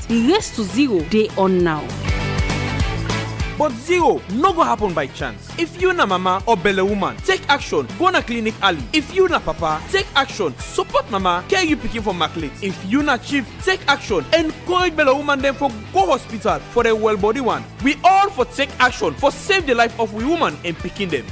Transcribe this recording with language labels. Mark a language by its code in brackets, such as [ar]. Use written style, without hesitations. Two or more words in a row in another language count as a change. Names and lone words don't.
[pcm] The race to zero day on now. But zero no go happen by chance. If you na mama or belle woman, take action. Go na clinic early. If you na papa, take action. Support mama, care you picking for maclet. If you na chief, take action. Encourage belle woman them for go hospital for the well body one. We all for take action for save the life of we woman and picking them.